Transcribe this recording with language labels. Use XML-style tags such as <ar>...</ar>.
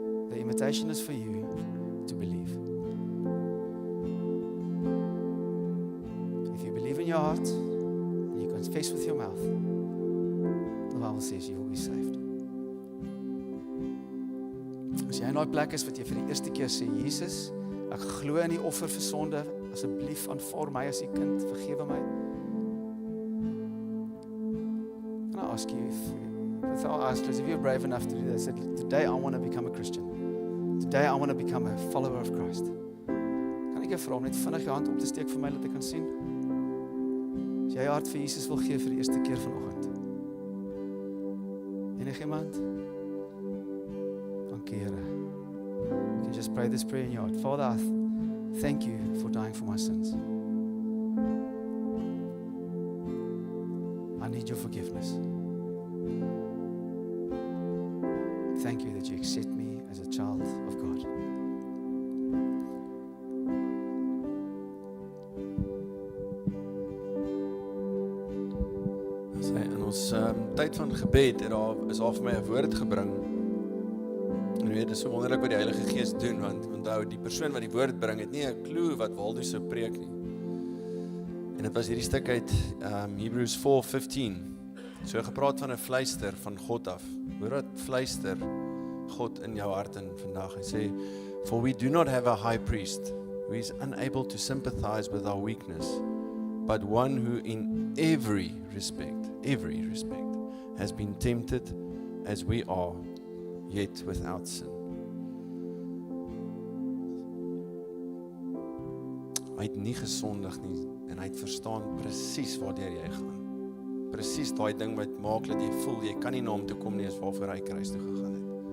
<en>The invitation is for you to believe. If you believe in your heart and you confess with your mouth, the Bible says you will be saved.</en> <af>As jy in daai plek is wat jy vir die eerste keer sê, Jesus, ek glo in die offer vir sonde, asseblief aanvaar my as U kind, vergewe my.</af> <en>Can I ask you, with our eyes closed, if you're brave enough to do that, say, today I want to become a Christian. Today I want to become a follower of Christ.</en> <af>Kan ek jou vra om net vinnig jou hand op te steek vir my, dat ek kan sien? As jy jou hart vir Jesus wil gee vir die eerste keer vanoggend. Enigiemand? Dankie, Here.</af> <en>You can just pray this prayer in your heart. Father, thank you for dying for my sins. I need your forgiveness. Thank you that you accept me as a child of God.</en> <af>In ons tyd van gebed is daar vir my 'n woord gebring. En weet, dit is so wonderlik wat die Heilige Gees doen, want onthou, die persoon wat die woord bring, het nie 'n klou wat Waldo sou preek nie. En dit was hierdie stuk uit Hebrews 4:15. So gepraat van 'n fluister van God af. Hoor wat fluister God in jou hart in vandag. Hy sê,</af> <en>for we do not have a high priest who is unable to sympathize with our weakness, but one who in every respect, has been tempted as we are, yet without sin.</en> <af>Hy het nie gesondig nie, en hy het verstaan presies waardeur jy gaan. Presies daai ding wat maak dat jy voel, jy kan nie na hom toe kom nie, as waarvoor hy kruis toe gegaan het.</af>